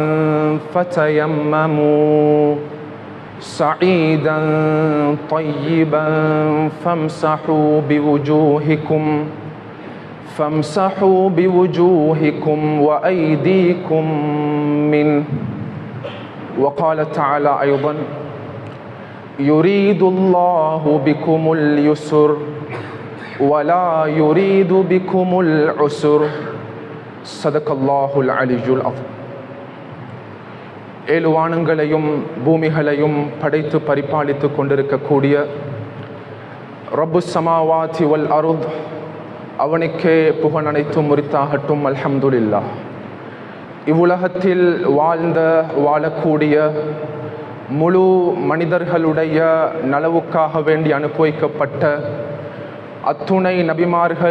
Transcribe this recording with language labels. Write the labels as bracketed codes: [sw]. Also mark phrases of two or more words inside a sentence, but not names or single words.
[ar] فتيمموا صعيدا طيبا فامسحوا بوجوهكم وأيديكم منه. وقال تعالى أيضا يريد الله بكم اليسر ولا يريد بكم العسر. صدق الله العلي العظيم. [ta] ஏழு வானங்களையும் பூமிகளையும் படைத்து பரிபாலித்து கொண்டிருக்கக்கூடிய [ar] رب السماوات والأرض, [ta] அவனுக்கே புகழ் அனைத்தும் உரித்தாகட்டும். [ar] الحمد لله. [ta] இவ்வுலகத்தில் வாழக்கூடிய முழு மனிதர்களுடைய நலவுக்காக வேண்டி அனுப்பப்பட்ட அத்துணை நபிமார்கள்,